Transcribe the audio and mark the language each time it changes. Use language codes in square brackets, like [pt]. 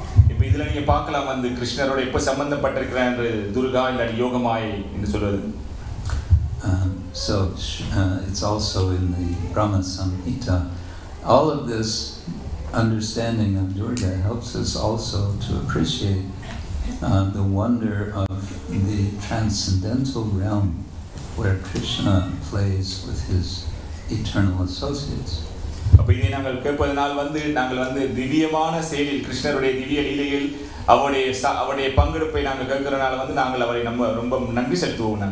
[ta] இப்ப இதுல நீங்க பார்க்கலாம் வந்து கிருஷ்ணரோட எப்ப சம்பந்தப்பட்டிருக்கிறார் என்று துர்கா இல்ல யோகமாயை என்று சொல்வது. [en] So it's also in the Brahma Samhita all of this understanding of Durga helps us also to appreciate the wonder of the transcendental realm where Krishna plays with his eternal associates. [ta] அப்ப இதை நாங்கள் கேட்பதனால் நாங்கள் திவ்யமான செயலில் கிருஷ்ணருடைய திவ்ய லீலையில் அவருடைய பங்கெடுப்பை நாங்கள் கேட்கிறனால நாங்கள் அவரை நம்ம ரொம்ப நன்றி செலுத்துவோம்.